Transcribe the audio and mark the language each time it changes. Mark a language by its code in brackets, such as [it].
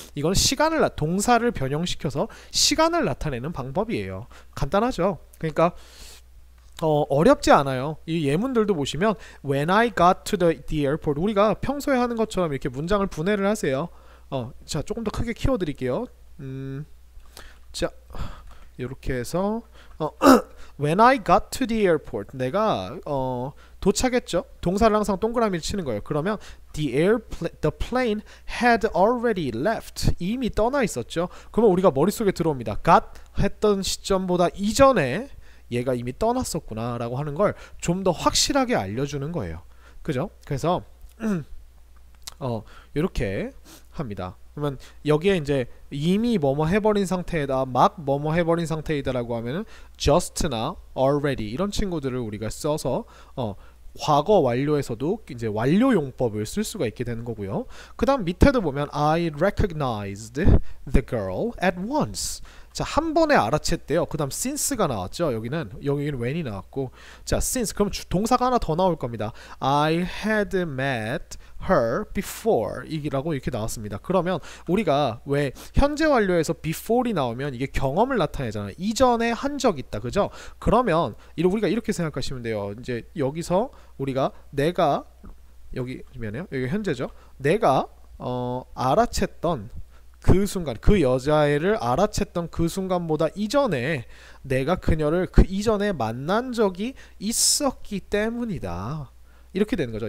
[ko] 이건 동사를 변형시켜서 시간을 나타내는 방법이에요. 간단하죠? 그러니까 어렵지 않아요. 이 예문들도 보시면 [en] when I got to the airport, [ko] 우리가 평소에 하는 것처럼 이렇게 문장을 분해를 하세요. 자, 조금 더 크게 키워드릴게요. 자, 이렇게 해서 [en] when I got to the airport, [ko] 내가 도착했죠. 동사를 항상 동그라미를 치는 거예요. 그러면 [en] the plane had already left, [ko] 이미 떠나 있었죠. 그러면 우리가 머릿속에 들어옵니다. got 했던 시점보다 이전에 얘가 이미 떠났었구나 라고 하는 걸 좀 더 확실하게 알려주는 거예요. 그죠? 그래서 이렇게 합니다. 그러면 여기에 이제 이미 뭐뭐 해버린 상태이다, 막 뭐뭐 해버린 상태이다 라고 하면은 just나 already 이런 친구들을 우리가 써서 과거 완료에서도 이제 완료 용법을 쓸 수가 있게 되는 거고요. [en] 그 다음 밑에도 보면 I recognized the girl at once. [ko] 자, 한 번에 알아챘대요. 그 다음 since가 나왔죠. 여기는 when이 나왔고, 자, since, 그럼 동사가 하나 더 나올 겁니다. [en] I had met her before [ko] 이라고 이렇게 나왔습니다. 그러면 우리가 왜 현재 완료에서 before이 나오면 이게 경험을 나타내잖아요. 이전에 한 적 있다, 그죠? 그러면 우리가 이렇게 생각하시면 돼요. 이제 여기서 우리가 여기 현재죠. 내가 알아챘던 그 순간, 그 여자애를 알아챘던 그 순간보다 이전에 내가 그녀를 그 이전에 만난 적이 있었기 때문이다. 이렇게 되는 거죠.